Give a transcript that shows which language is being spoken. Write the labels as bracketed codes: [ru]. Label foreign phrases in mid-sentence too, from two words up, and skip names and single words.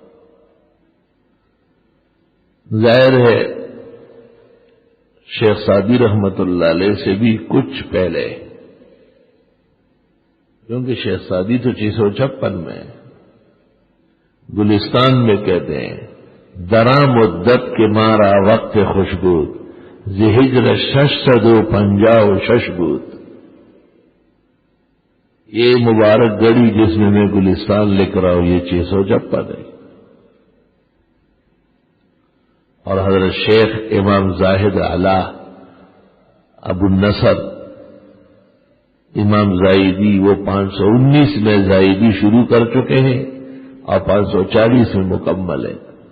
[ur] ظاہر ہے شیخ سعدی رحمت اللہ علیہ سے بھی کچھ پہلے، کیونکہ شیخ سعدی تو 656 میں، گلستان میں کہتے ہیں [fa] درا مدت کے مارا وقت خوشبود زہجر 650 بود۔ [ur] یہ مبارک گڑی جس میں میں گلستان لکھ رہا ہوں یہ 656 ہے۔ اور حضرت شیخ امام زاہد علا ابو النصر امام زاہدی وہ 519 میں زاہدی شروع کر چکے ہیں اور 540 میں مکمل ہے۔